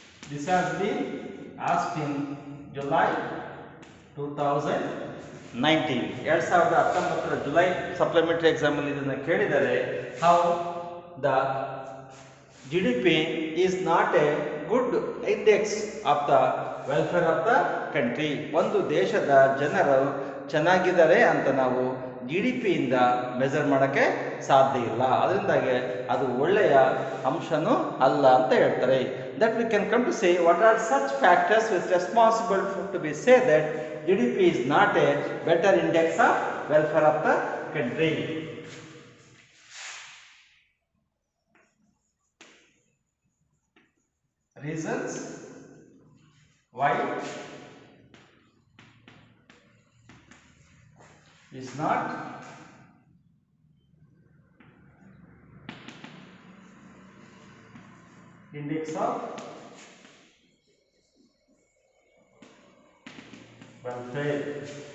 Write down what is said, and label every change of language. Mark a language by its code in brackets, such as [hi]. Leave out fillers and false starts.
[en] This has been asked in July 2019. [kn] 2019 July supplementary exam ಅಲ್ಲಿ ಇದನ್ನ ಕೇಳಿದರೆ, [en] how the GDP is not a good index of the welfare of the country. [kn] ಒಂದು ದೇಶದ ಜನರು ಚೆನ್ನಾಗಿದ್ದಾರೆ ಅಂತ ನಾವು GDP ಇಂದ ಮೆಜರ್ ಮಾಡಕ್ಕೆ ಸಾಧ್ಯ ಇಲ್ಲ. ಅದರಿಂದಾಗಿ ಅದು ಒಳ್ಳೆಯ ಅಂಶನೂ ಅಲ್ಲ ಅಂತ ಹೇಳ್ತಾರೆ. [en] That we can come to say what are such factors which responsible to be say that GDP is not a better index of welfare of the country. Reasons why is not index of welfare.